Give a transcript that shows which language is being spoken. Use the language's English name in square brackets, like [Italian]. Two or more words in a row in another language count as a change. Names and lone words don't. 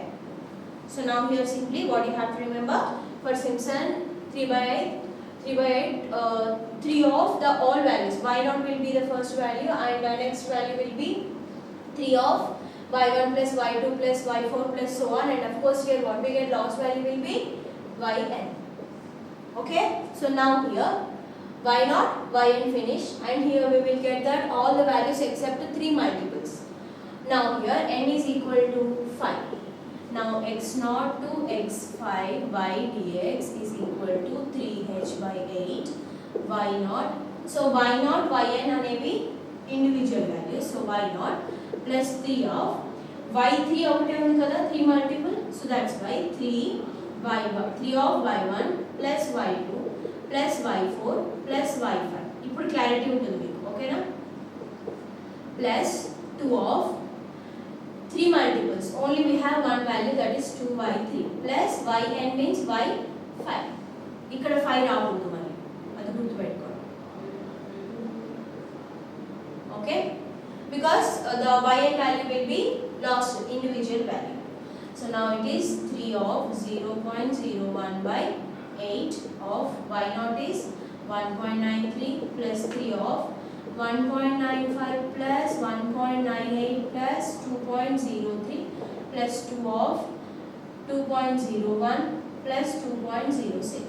[English] So now here simply what you have to remember, for Simpson 3/8, 3 of the all values. y0 will be the first value and the next value will be 3 of y1 plus y2 plus y4 plus so on, and of course here what we get last value will be yn. Okay, so now here y0, yn finish, and here we will get that all the values except 3 multiples. Now here n is equal to 5. Now x0 to x5 by dx is equal to 3h by 8 y0. So y0, yn అనేవి individual values. So y0 plus 3 of y3 [Telugu] ఒకటే ఉంది కదా [English] 3 multiple. So that's why 3 of y1 plus y2 plus y4 plus y5. [Telugu] ఇప్పుడు క్లారిటీ ఉంటుంది మీకు, ఓకేనా? [English] Plus 2 of 3 multiples. Only we have one value, that is 2y3 plus yn means y5. [Telugu] ఇక్కడ 5 రాకూడదు మరి, అది గుర్తుపెట్టుకోండి. [English] Okay, because the yn value will be lost individual value. So now it is 3 of 0.01 by 8 of y0 is 1.93 plus 3 of 1.95 plus 1.98 plus 2.03 plus 2 of 2.01 plus 2.06.